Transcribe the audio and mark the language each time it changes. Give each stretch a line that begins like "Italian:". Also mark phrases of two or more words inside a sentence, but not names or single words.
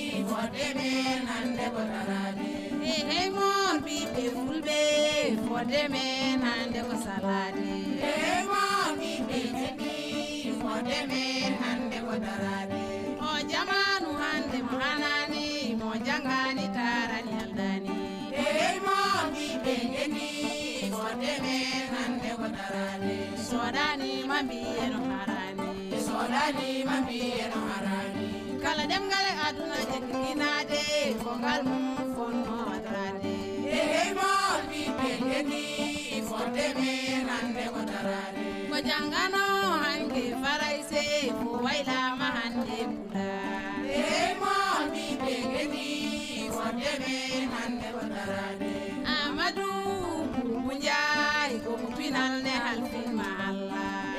Fula: Fodé, nande ko daraade. Hey, mon biɓe fulɓe. Fodé, nande ko salaade. Hey, mon biɓe kendi. Fodé, nande ko daraade. O jamanu hande mo hanani, mo jangani tarani aldani.
English: Hey, mom, we been in need for the man and the water.
Fula: Sodani, mami, and Harani. Sodani, mami, and Harani. Kala dem gale aduna jekina de, ko gal mum fon mo wadrani.
English: Hey, mom, we been in need for the man and the water.
Fula: Ko jangano hanke farai se, ko waila mahande. Hey, mon, mi begeni, wonde me hande wondarade. Amadou Boubou Ndiaye, ko mutuinal ne halfin ma Allah.